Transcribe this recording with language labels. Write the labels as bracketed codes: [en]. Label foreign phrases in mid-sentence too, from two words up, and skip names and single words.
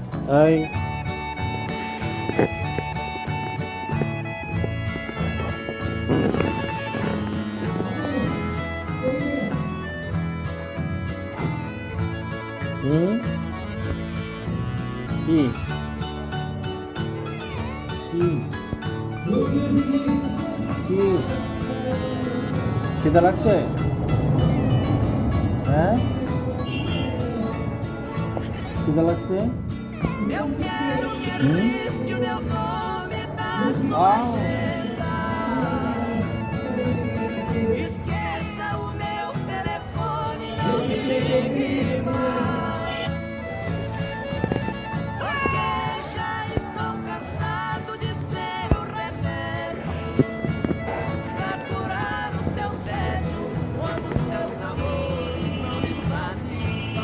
[bn] এই হুম কি কি কি খিদা লাগছে? হ্যাঁ, খিদা লাগছে? [pt] Eu quero que হুম risque o meu nome da sua আহ agenda. Esqueça o meu telefone, não me ligue mais. Porque já estou cansado de ser o remédio pra curar o seu tédio quando seus amores não me satisfazem.